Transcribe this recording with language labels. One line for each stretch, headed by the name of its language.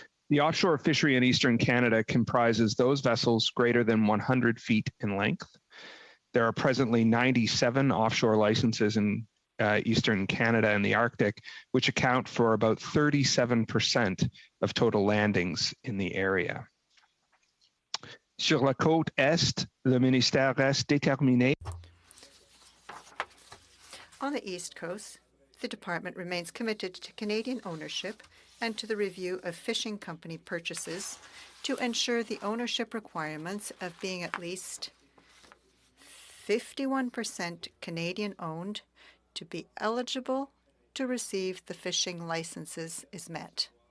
English: The offshore fishery in Eastern Canada comprises those vessels greater than 100 feet in length. There are presently 97 offshore licenses in Eastern Canada and the Arctic, which account for about 37% of total landings in the area.
French: Sur la côte est, le ministère reste déterminé.
English: On the East Coast, the Department remains committed to Canadian ownership and to the review of fishing company purchases to ensure the ownership requirements of being at least 51% Canadian owned to be eligible to receive the fishing licenses is met.